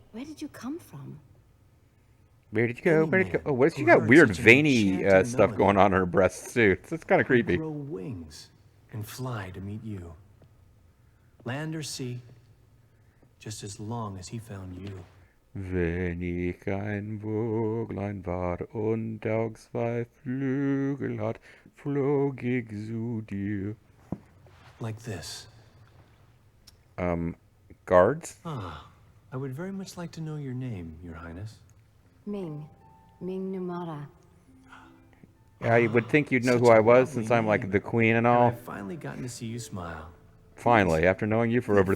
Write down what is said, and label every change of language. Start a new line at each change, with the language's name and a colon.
English: Where did you come from? Where did you go? Where did you go? Oh, what? She got weird veiny stuff going on in her breasts too. It's kind of creepy. Grow wings and fly to meet you. Land or sea, just as long as he found you.
German: Wenn ich ein Voglein war und auch zwei Flügel hat, flog ich zu dir.
English: Like this. Guards? Ah, I would very much like to know your name, Your Highness. Ming. Ming Numara. I would think you'd know who I was since I'm like the queen and all. I've finally gotten to see you smile. Finally, after knowing you for over